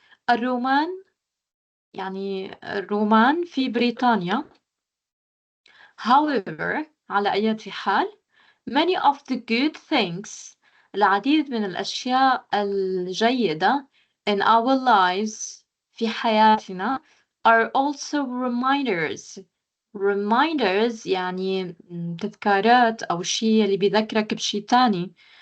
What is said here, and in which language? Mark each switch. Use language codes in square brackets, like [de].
[ar] الرومان يعني الرومان في بريطانيا. [en] However, [ar] على أي حال, [en] many of the good things, [ar] العديد من الأشياء الجيدة [en] in our lives, [ar] في حياتنا, [en] are also reminders. Reminders [ar] يعني تذكارات أو شيء اللي بيذكرك بشيء تاني.